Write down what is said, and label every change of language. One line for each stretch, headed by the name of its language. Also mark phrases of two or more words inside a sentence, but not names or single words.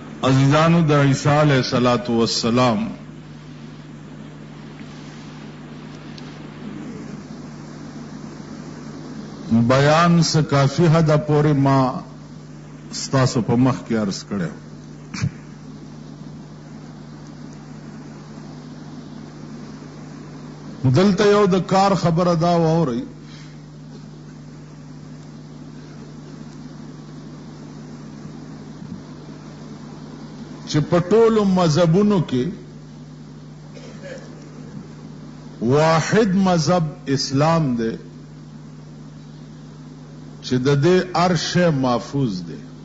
Pashto: عزیزانو د عیسی
Arabic: علیہ الصلوۃ والسلام
Urdu: بیان سے کافی حد
Pashto: پورې ما ستاسو په مخ کې عرض کړو. دلته یو د کار خبره دا واورئ چې په ټولو مذهبونو کې واحد مذهب اسلام دی چې د دې هر شی محفوظ دی.